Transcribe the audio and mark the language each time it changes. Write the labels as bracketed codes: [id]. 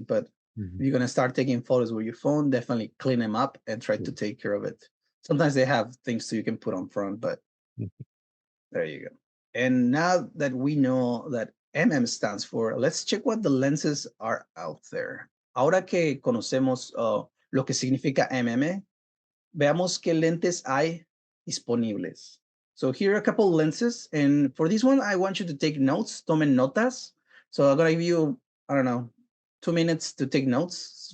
[en] But if you're going to start taking photos with your phone, definitely clean them up and try to take care of it. Sometimes they have things so you can put on front, but there you go. And now that we know that MM stands for, let's check what the lenses are out there. [es] Ahora que conocemos lo que significa MM, veamos qué lentes hay disponibles. [en] So here are a couple lenses, and for this one, I want you to take notes, [es] tomen notas. [en] So I'm gonna give you, I don't know, 2 minutes to take notes.